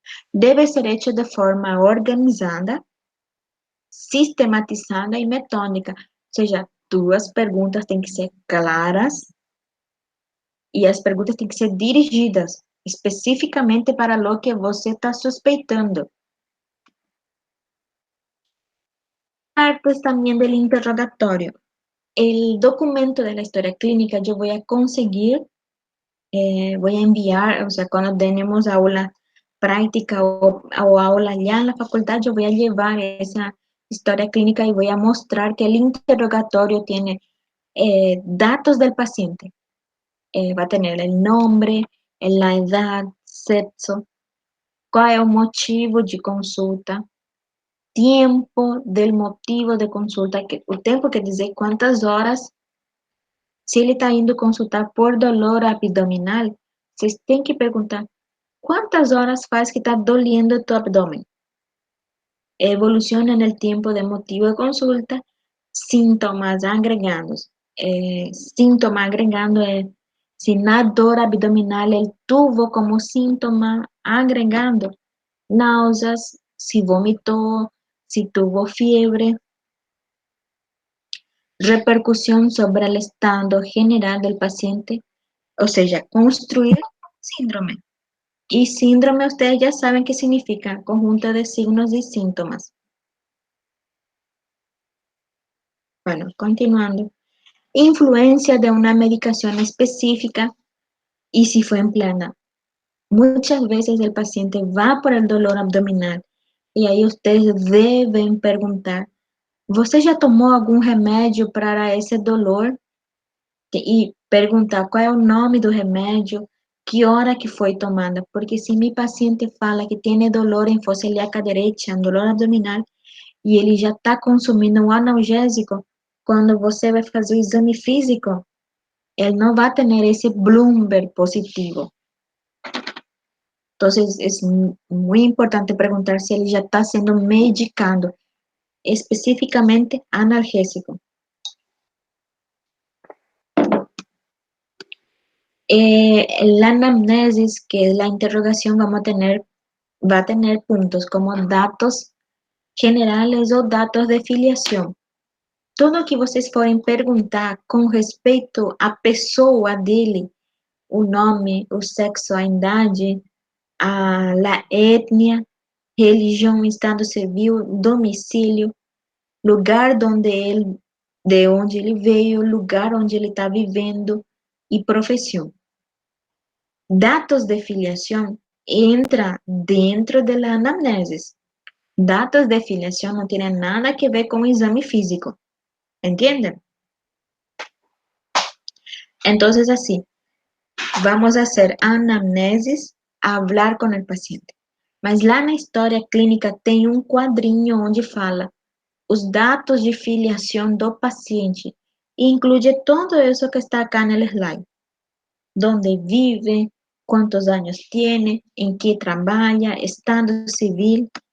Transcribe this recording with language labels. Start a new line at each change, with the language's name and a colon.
Spanish: Debe ser hecho de forma organizada, sistematizada y metódica.
Portuguese: O seja, tuas perguntas têm que ser claras e as perguntas têm que ser dirigidas especificamente para lo que você está suspeitando.
Spanish: Partes también del interrogatorio. El documento de la historia clínica yo voy a conseguir, voy a enviar, o sea, cuando tenemos aula práctica o aula ya en la facultad, yo voy a llevar esa historia clínica y voy a mostrar que el interrogatorio tiene datos del paciente. Va a tener el nombre, la edad, sexo, cuál es el motivo de consulta, tiempo del motivo de consulta,
Portuguese: que o tempo quer dizer quantas horas. Se ele está indo consultar por dolor abdominal, vocês têm que perguntar quantas horas faz que está doliendo tu abdômen.
Spanish: Evoluciona no tempo de motivo de consulta, síntomas agregados. Síntoma agregado
Portuguese: é se na dor abdominal ele tuvo como síntoma agregado náuseas, se vomitou,
Spanish: si tuvo fiebre, repercusión sobre el estado general del paciente, o sea, construir síndrome. Y síndrome, ustedes ya saben qué significa, conjunto de signos y síntomas. Bueno, continuando. Influencia de una medicación específica y si fue empleada. Muchas veces el paciente va por el dolor abdominal
Portuguese: E aí
Spanish: ustedes deben preguntar,
Portuguese: ¿você já tomou algum remédio para esse dolor? E perguntar qual é o nome do remédio, que hora que foi tomada, porque se meu paciente fala que tem dolor em fossa ilíaca direita, dolor abdominal, e ele já está consumindo um analgésico, quando você vai fazer o exame físico, ele não vai ter esse Bloomberg positivo. Então, é muito importante perguntar se ele já está sendo medicado, especificamente analgésico.
Spanish: La anamnesis, que es la interrogación, va a tener puntos como datos generales o datos de filiação.
Portuguese: Tudo que vocês forem perguntar com respeito à pessoa dele, o nome, o sexo, a idade, a etnia, religião, estado civil, domicílio, lugar de onde ele veio, lugar onde ele está vivendo e profissão.
Spanish: Datos de filiação entra dentro de la anamnesis.
Portuguese: Datos de filiação não tem nada que ver com o exame físico.
Spanish: ¿Entienden? Entonces, así, vamos a hacer anamnesis, hablar con el paciente.
Portuguese: Mas lá na história clínica tem um quadrinho onde fala os dados de filiação do paciente e inclui todo isso que está acá no slide.
Spanish: Donde vive,
Portuguese: quantos anos tem, em que trabalha, estado civil.